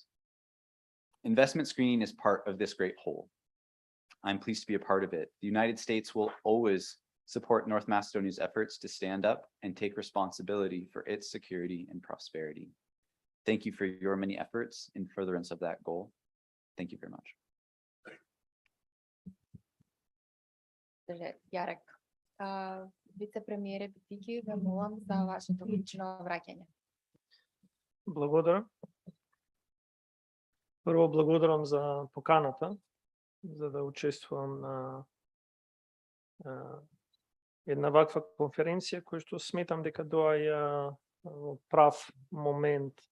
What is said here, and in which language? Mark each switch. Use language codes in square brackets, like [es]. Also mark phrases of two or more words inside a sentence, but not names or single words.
[en] Investment screening is part of this great whole. I'm pleased to be a part of it. The United States will always support North Macedonia's efforts to stand up and take responsibility for its security and prosperity. Thank you for your many efforts in furtherance of that goal. Thank you very much. [mk] Јарек, вице-премиере Битики, ве молам за вашето лично враќање. Благодарам. Прво благодарам за поканата, за да учествувам на една ваква конференција, која што сметам дека доаѓа во прав момент